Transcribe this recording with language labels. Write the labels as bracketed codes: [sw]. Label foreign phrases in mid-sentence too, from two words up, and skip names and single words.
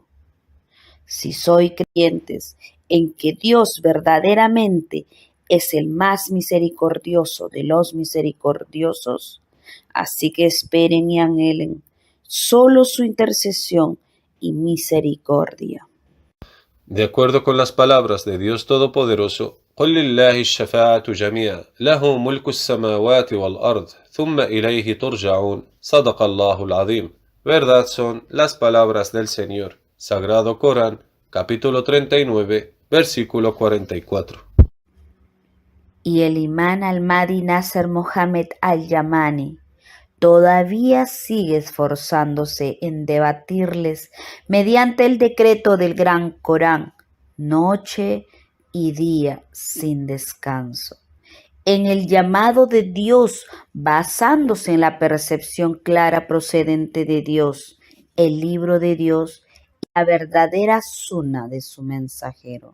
[es] Si sois creyentes en que Dios verdaderamente es el más misericordioso de los misericordiosos, así que esperen y anhelen solo su intercesión y misericordia. De acuerdo con las palabras de Dios Todopoderoso: [ar] قل لله الشفاعة جميعا له ملك السماوات والأرض ثم إليه ترجعون. صدق الله العظيم. [es] Verdad son las palabras del Señor. Sagrado Corán, capítulo 39, versículo 44. Y el imán al-Mahdi Nasser Mohammed al-Yamani todavía sigue esforzándose en debatirles mediante el decreto del Gran Corán, noche y día sin descanso, en el llamado de Dios, basándose en la percepción clara procedente de Dios, el libro de Dios y la verdadera suna de su mensajero.